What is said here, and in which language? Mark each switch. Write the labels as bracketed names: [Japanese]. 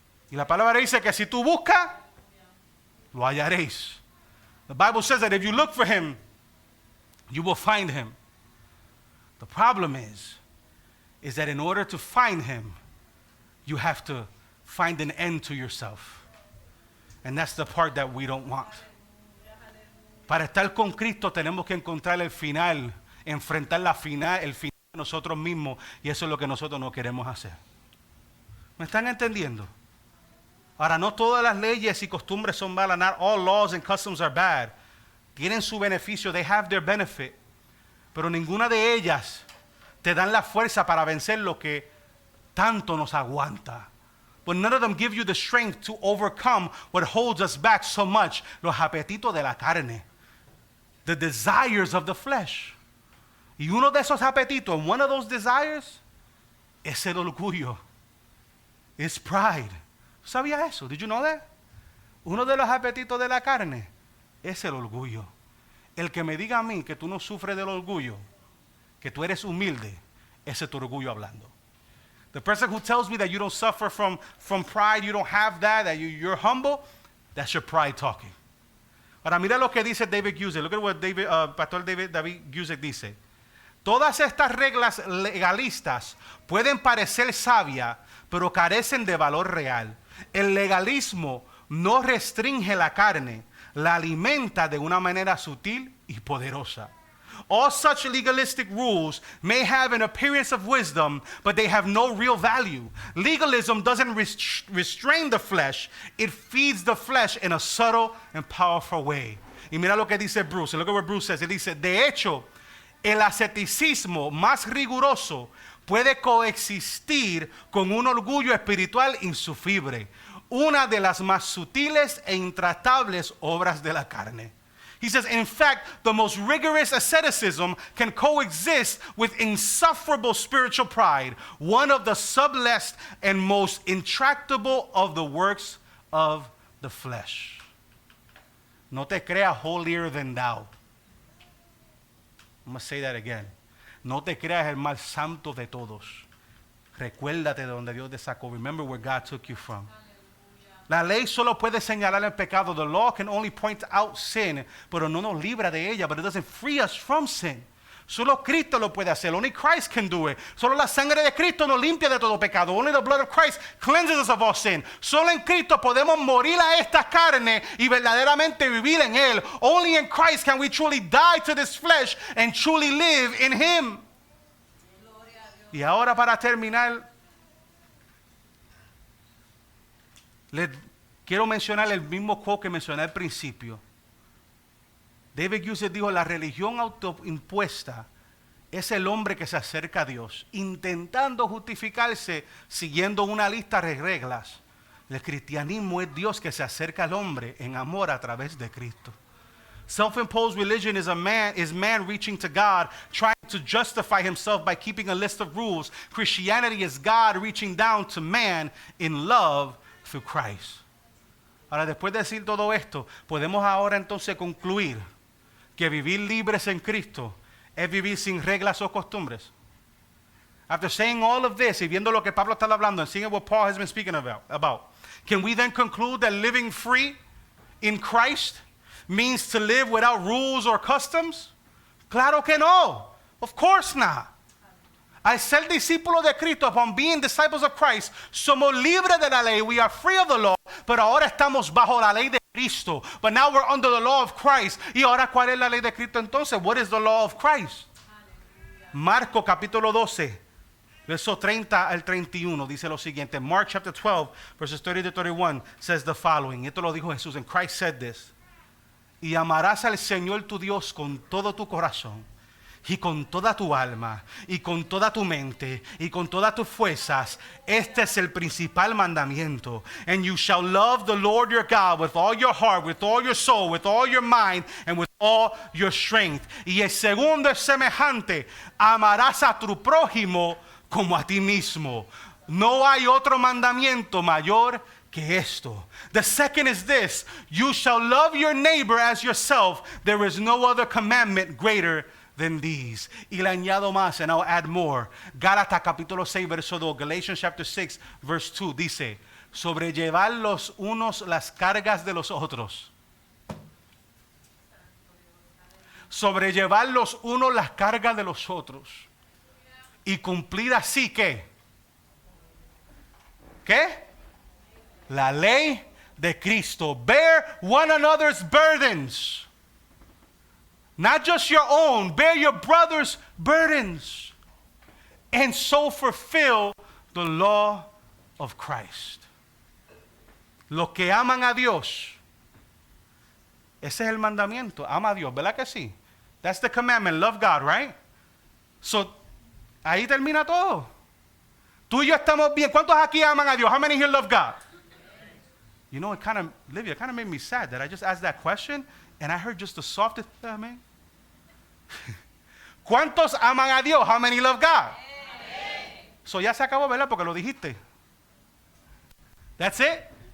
[Spanish] Y la palabra dice que si tú buscas, lo hallaréis. [English] The Bible says that if you look for Him, you will find Him. The problem is that in order to find Him, you have to find an end to yourself. And that's the part that we don't want. [Spanish] Para estar con Cristo tenemos que encontrar el final, enfrentar el final de nosotros mismos, y eso es lo que nosotros no queremos hacer. ¿Me están entendiendo? Ahora, no todas las leyes y costumbres son malas. [English] Not all laws and customs are bad. [Spanish] Tienen su beneficio. [English] They have their benefit. [Spanish] Pero ninguna de ellas te dan la fuerza para vencer lo que tanto nos aguanta. [English] But none of them give you the strength to overcome what holds us back so much. [Spanish] Los apetitos de la carne. [English] The desires of the flesh. [Spanish] Y uno de esos apetitos, [English] and one of those desires, [Spanish] es el orgullo. [English] It's pride. [Spanish] ¿Sabía eso? [English] Did you know that? [Spanish] Uno de los apetitos de la carne es el orgullo. El que me diga a mí que tú no sufres del orgullo, que tú eres humilde, ese es tu orgullo hablando. [English] The person who tells me that you don't suffer from pride, you don't have that you're humble, that's your pride talking. [Spanish] Ahora mira lo que dice David Guzik. [English] Look at what Pastor David Guzik [Spanish] dice. Todas estas reglas legalistas pueden parecer sabias, pero carecen de valor real. El legalismo no restringe la carne, la alimenta de una manera sutil y poderosa. [English] All such legalistic rules may have an appearance of wisdom, but they have no real value. Legalism doesn't restrain the flesh, it feeds the flesh in a subtle and powerful way. [Spanish] Y mira lo que dice Bruce. [English] Look at what Bruce says. [Spanish] Él dice, de hecho, el asceticismo más riguroso puede coexistir con un orgullo espiritual insufrible, una de las más sutiles e intratables obras de la carne. [English] He says, in fact, the most rigorous asceticism can coexist with insufferable spiritual pride, one of the subtlest and most intractable of the works of the flesh. [Spanish] No te creas [English] holier than thou. I'm going to say that again. [Spanish] No te creas el más santo de todos. Recuérdate de donde Dios te sacó. [English] Remember where God took you from. [Spanish] La ley solo puede señalar el pecado. [English] The law can only point out sin, [Spanish] pero no nos libra de ella, [English] but it doesn't free us from sin. [Spanish] Solo Cristo lo puede hacer. [English] Only Christ can do it. [Spanish] Solo la sangre de Cristo nos limpia de todo pecado. [English] Only the blood of Christ cleanses us of all sin. [Spanish] Solo en Cristo podemos morir a esta carne y verdaderamente vivir en Él. [English] Only in Christ can we truly die to this flesh and truly live in Him. [Spanish] Y ahora para terminar, quiero mencionar el mismo quote que mencioné al principio. David Guzik dijo, la religión autoimpuesta es el hombre que se acerca a Dios, intentando justificarse siguiendo una lista de reglas, El cristianismo es Dios que se acerca al hombre en amor a través de Cristo. [English] Self-imposed religion is man reaching to God, trying to justify himself by keeping a list of rules. Christianity is God reaching down to man in love through Christ. [Spanish] Ahora, después de decir todo esto, podemos ahora entonces concluir que vivir libres en Cristo es vivir sin reglas o costumbres. [English] After saying all of this [Spanish] y viendo lo que Pablo está hablando [English] and seeing what Paul has been speaking about, can we then conclude that living free in Christ means to live without rules or customs? [Spanish] Claro que no. [English] Of course not. [Spanish] Al ser discípulos de Cristo, [English] upon being disciples of Christ, [Spanish] somos libres de la ley. [English] We are free of the law, [Spanish] pero ahora estamos bajo la ley de Cristo. [English] But now we're under the law of Christ. [Spanish] Y ahora, ¿cuál es la ley de Cristo entonces? [English] What is the law of Christ? [Spanish] Marco capítulo 12, verso 30 al 31, dice lo siguiente. [English] Mark chapter 12, verses 30 to 31 says the following. [Spanish] Esto lo dijo Jesús, [English] and Christ said this. [Spanish] Y amarás al Señor tu Dios con todo tu corazón, y con toda tu alma, y con toda tu mente, y con todas tus fuerzas. Este es el principal mandamiento. [English] And you shall love the Lord your God with all your heart, with all your soul, with all your mind, and with all your strength. [Spanish] Y el segundo es semejante: amarás a tu prójimo como a ti mismo. No hay otro mandamiento mayor que esto. [English] The second is this: you shall love your neighbor as yourself. There is no other commandment greater than these. [Spanish] Y le añado más, [English] and I'll add more. [Spanish] Gálatas capítulo 6, verso 2. [English] Galatians chapter 6, verse 2 [Spanish] dice: sobrellevar los unos las cargas de los otros. Sobrellevar los unos las cargas de los otros. Y cumplir así, ¿qué? ¿Qué? La ley de Cristo. [English] Bear one another's burdens. Not just your own. Bear your brother's burdens. And so fulfill the law of Christ. [Spanish] Los que aman a Dios. Ese es el mandamiento. Ama a Dios, ¿verdad que sí? [English] That's the commandment. Love God, right? [Spanish] So, ahí termina todo. Tú y yo estamos bien. ¿Cuántos aquí aman a Dios? [English] How many here love God? You know, Livia, it kind of made me sad that I just asked that question and I heard just the softest, amen. [Spanish] ¿Cuántos aman a Dios? [English] How many love God? Amen. [Spanish] So ya se acabó, ¿verdad? Porque lo dijiste. [English] That's it.